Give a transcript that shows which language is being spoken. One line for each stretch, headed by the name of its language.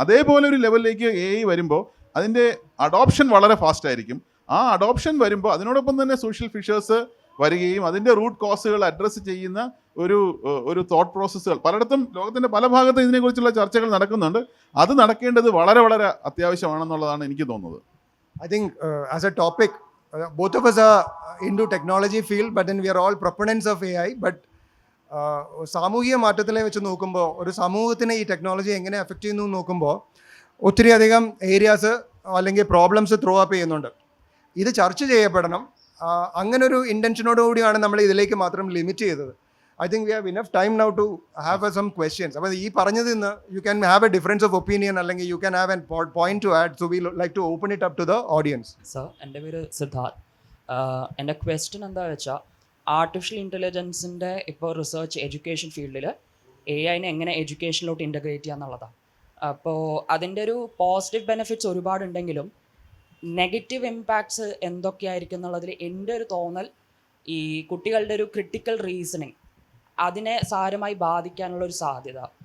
Malayalam: അതേപോലെ ഒരു ലെവലിലേക്ക് AI വരുമ്പോൾ അതിൻ്റെ അഡോപ്ഷൻ വളരെ ഫാസ്റ്റ് ആയിരിക്കും. ആ അഡോപ്ഷൻ വരുമ്പോൾ അതിനോടൊപ്പം തന്നെ സോഷ്യൽ ഫിഷേഴ്സ് വരികയും അതിൻ്റെ റൂട്ട് കോസുകൾ അഡ്രസ്സ് ചെയ്യുന്ന ഒരു തോട്ട് പ്രോസസ്സുകൾ പലയിടത്തും ലോകത്തിൻ്റെ പല ഭാഗത്തും ഇതിനെക്കുറിച്ചുള്ള ചർച്ചകൾ നടക്കുന്നുണ്ട്. അത് നടക്കേണ്ടത് വളരെ വളരെ അത്യാവശ്യമാണെന്നുള്ളതാണ് എനിക്ക് തോന്നുന്നത്.
English: I think as a topic, both of us are into technology field, but then we are all proponents of AI.
Malayalam: But സാമൂഹിക മാറ്റത്തിലെ വെച്ച് നോക്കുമ്പോൾ ഒരു സമൂഹത്തിനെ ഈ ടെക്നോളജി എങ്ങനെ എഫക്റ്റ് ചെയ്യുന്നു നോക്കുമ്പോൾ ഒത്തിരി അധികം ഏരിയാസ് അല്ലെങ്കിൽ പ്രോബ്ലംസ് ത്രോ അപ്പ് ചെയ്യുന്നുണ്ട്. ഇത് ചർച്ച ചെയ്യപ്പെടണം. അങ്ങനൊരു ഇൻറ്റൻഷനോടുകൂടിയാണ് നമ്മൾ ഇതിലേക്ക് മാത്രം ലിമിറ്റ് ചെയ്തത്.
English: I think we have enough time now to have some questions.
Malayalam: അപ്പോൾ ഈ പറഞ്ഞതിൽ നിന്ന്
English: you can have a difference of opinion അല്ലെങ്കിൽ you can have a point to add. So we like to open it up to the audience.
Malayalam: Sir, എൻ്റെ പേര് സിദ്ധാർത്ഥ്. എൻ്റെ question എന്താ വെച്ചാൽ, ആർട്ടിഫിഷ്യൽ ഇൻ്റലിജൻസിൻ്റെ ഇപ്പോൾ റിസർച്ച് എഡ്യൂക്കേഷൻ ഫീൽഡിൽ AI-നെ എങ്ങനെ എഡ്യൂക്കേഷനിലോട്ട് ഇൻ്റഗ്രേറ്റ് ചെയ്യുക എന്നുള്ളതാണ്. അപ്പോൾ അതിൻ്റെ ഒരു പോസിറ്റീവ് ബെനിഫിറ്റ്സ് ഒരുപാടുണ്ടെങ്കിലും നെഗറ്റീവ് ഇമ്പാക്ട്സ് എന്തൊക്കെയായിരിക്കും എന്നുള്ളതിൽ എൻ്റെ ഒരു തോന്നൽ, ഈ കുട്ടികളുടെ ഒരു ക്രിട്ടിക്കൽ റീസണിങ് അതിനെ സാരമായി ബാധിക്കാനുള്ള ഒരു സാധ്യത.